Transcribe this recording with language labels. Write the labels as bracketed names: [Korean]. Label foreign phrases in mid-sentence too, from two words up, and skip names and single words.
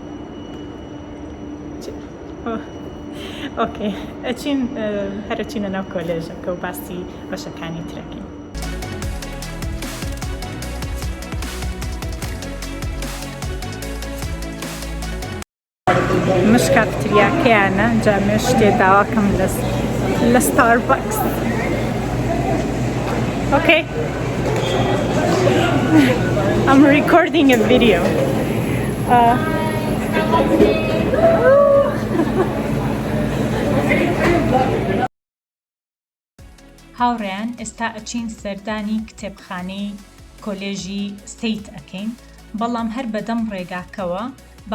[Central Kurdish] ئۆکێ ئەچین هەرچینە ناو کۆلێژەکە و باسی بەشەکانی ترەکەین مشکات تریاکەیانە جامێ شتێ داواکەم لە ستاربەکس Okay. [English] I'm recording a video. [Central Kurdish] هاوڕێیان ئێستا ئەچین سەردانی کتێبخانەی کۆلێژی سەیت ئەکەین بەڵام هەر بەدەم ڕێگاکەوە با